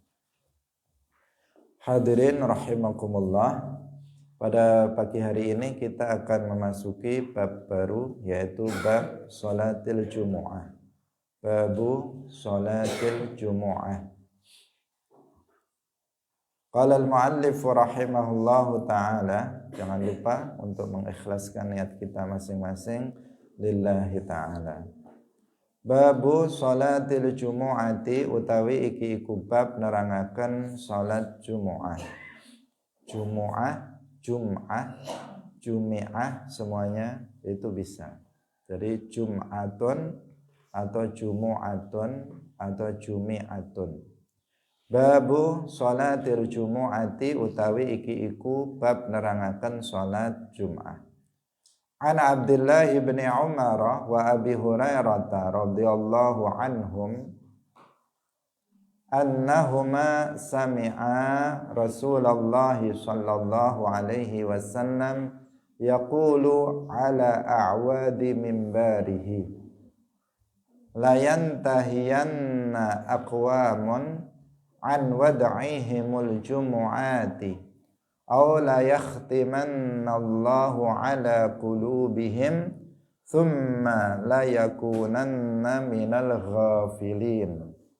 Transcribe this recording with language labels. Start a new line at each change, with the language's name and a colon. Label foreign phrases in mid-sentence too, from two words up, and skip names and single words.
Indonesian: Hadirin rahimakumullah, pada pagi hari ini kita akan memasuki bab baru, yaitu bab
Arabic: صلاة الجمعة. باب صلاة الجمعة. قال المؤلف رحمه الله تعالى,
Indonesian: jangan lupa untuk mengikhlaskan niat kita masing-masing
Arabic: لله تعالى. باب صلاة الجمعة,
Javanese: utawi iki iku bab nerangaken salat jumu'ah.
Indonesian: Jumu'ah, jum'ah, jumi'ah, semuanya itu bisa. Jadi jum'atun atau jumu'atun atau jumi'atun.
Arabic: باب صلاة الجمعة,
Javanese: utawi iki iku bab nerangaken salat Jum'ah.
Arabic: عن عبد الله بن عمر وأبي هريرة رضي الله عنهم أنهما سمعا رسول الله صلى الله عليه وسلم يقول على أعواد منبره لينتهين أقوام عن ودعهم الجمعات أو ليختمن الله على قلوبهم ثم ليكونن من الغافلين.